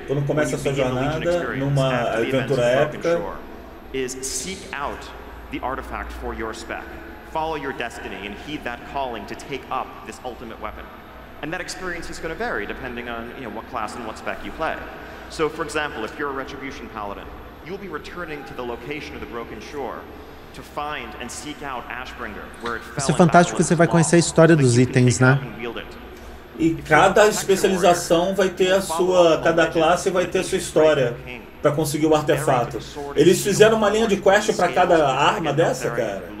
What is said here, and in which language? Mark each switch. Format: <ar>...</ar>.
<pt>quando começa a sua jornada numa aventura épica</pt> <en>is seek out the artifact for your spec. Follow your destiny and heed that calling to take up this ultimate weapon. And that experience is going to vary depending on, what class and what spec you play. So, for example, if you're a Retribution Paladin, you'll be returning to the location of the Broken Shore to find and seek out Ashbringer, where it fell.</en> <pt>Isso é fantástico que você vai conhecer a história dos itens, né? E cada especialização vai ter a sua, cada classe vai ter a sua história para conseguir o artefato. Eles fizeram uma linha de quest para cada arma dessa, cara?</pt>